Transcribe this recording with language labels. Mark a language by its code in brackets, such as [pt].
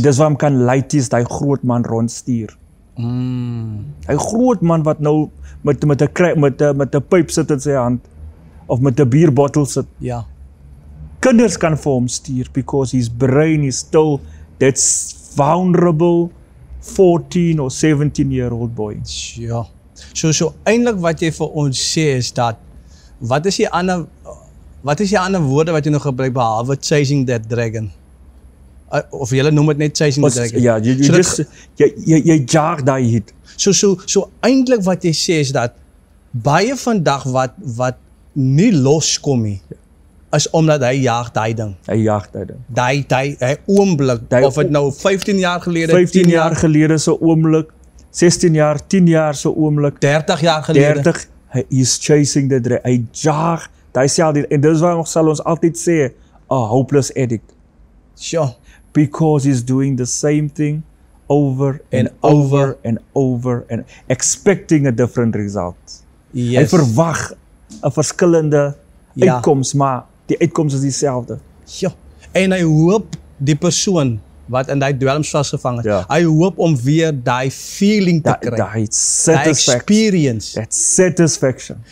[af] En dis waarom kan Laities daai groot man rondstuur. Hy groot man wat nou met 'n pyp sit in sy hand of met 'n bierbottel sit. Ja. Kinders kan vir hom stuur [en] because his brain is still that's vulnerable 14 or 17-year-old boy. [af] Ja. So eintlik wat jy vir ons sê is dat wat is die ander woorde wat jy nog gebruik behalwe [en] chasing that dragon? [af] Of jy noem dit net [en] chasing the dragon. [af] Ja, jy jaag daai hit. So eintlik wat jy sê is dat baie vandag wat nie loskom nie, is omdat hy jaag daai ding. Hy jaag daai ding. Daai oomblik, of dit nou 15 jaar gelede, 15 jaar gelede se oomblik, 16 jaar, 10 jaar se oomblik, 30 jaar gelede. 30, hy is [en] chasing the dragon. [af] Hy jaag daai selfde en dis waarom sal ons altyd sê [en] a hopeless addict. [af] Sure. [en] Because he's doing the same thing over and over and over and expecting a different result. Yes. [af] Hy verwag 'n verskillende uitkoms, maar die uitkoms is dieselfde. Ja. En hy hoop die persoon wat in die dwelms vasgevang is. Ja. Hy hoop om weer die feeling te kry. Die Die [en] satisfaction. experience. That satisfaction.